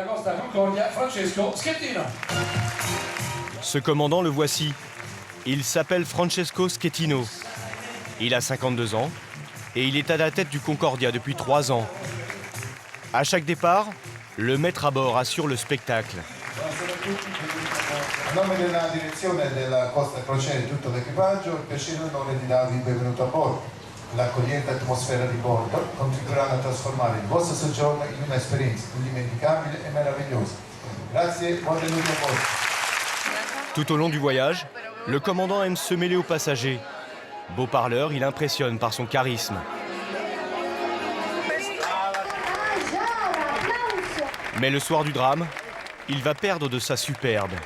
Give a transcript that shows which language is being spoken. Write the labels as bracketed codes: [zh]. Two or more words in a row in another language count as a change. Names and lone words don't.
[fr] Ce commandant, le voici. Il s'appelle Francesco Schettino. Il a 52 ans et il est à la tête du Concordia depuis 3 ans. À chaque départ, le maître à bord assure le spectacle. [it] A nome della direzione della Costa Crociere e tutto l'equipaggio, il piacere e l'onore di darvi il benvenuto a bordo. L'accogliente atmosfera di bordo contribuiranno a trasformare il vostro soggiorno in un'esperienza indimenticabile e meravigliosa. Grazie, buon venuto a bordo. [fr] Tout au long du voyage, le commandant aime se mêler aux passagers. Beau parleur, il impressionne par son charisme. Mais le soir du drame, il va perdre de sa superbe.